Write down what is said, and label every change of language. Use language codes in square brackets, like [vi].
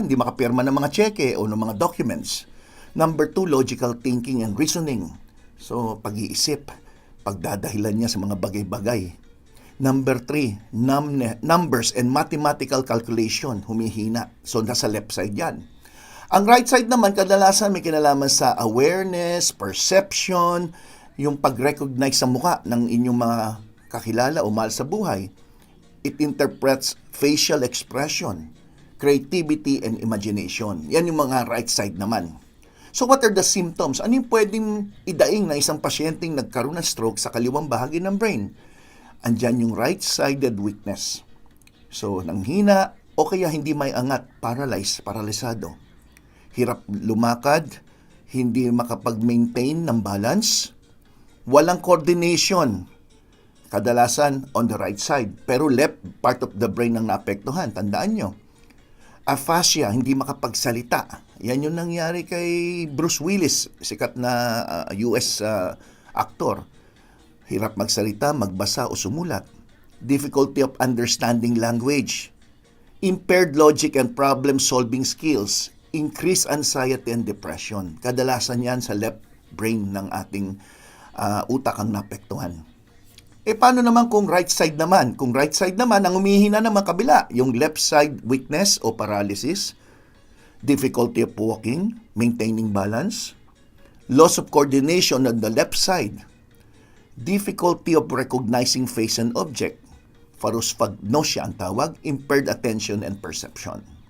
[tl] Hindi makapirma ng mga cheque o ng mga documents. [en] Number 2, logical thinking and reasoning. [tl] So, pag-iisip, pagdadahilan niya sa mga bagay-bagay. [en] Number 3, numbers and mathematical calculation, [tl] humihina. So, nasa left side yan. Ang right side naman, kadalasan may kinalaman sa awareness, perception, yung pag-recognize sa mukha ng inyong mga kakilala o mahal sa buhay. [en] It interprets facial expression, creativity, and imagination. [tl] Yan yung mga right side naman. [en] So what are the symptoms? [tl] Ano yung pwedeng idaing na isang pasyenteng nagkaroon ng stroke sa kaliwang bahagi ng brain? Andyan yung [en] right-sided weakness. [tl] So, nanghina o kaya hindi may angat, paralisado. Hirap lumakad, hindi makapag-maintain ng balance, walang coordination, kadalasan [en] on the right side, [tl] pero [en] left part of the brain [tl] ang naapektuhan. Tandaan nyo. Aphasia, hindi makapagsalita. Yan yung nangyari kay Bruce Willis, sikat na US actor. Hirap magsalita, magbasa o sumulat. [en] Difficulty of understanding language. Impaired logic and problem-solving skills. Increased anxiety and depression. [tl] Kadalasan yan sa left brain ng ating utak ang naapektuhan. Paano naman kung right side naman? Kung right side naman, ang umihina naman kabila, yung [en] left side weakness o paralysis, difficulty of walking, maintaining balance, loss of coordination on the left side, difficulty of recognizing face and object, pharosphagnosia [tl] ang tawag, [en] impaired attention and perception.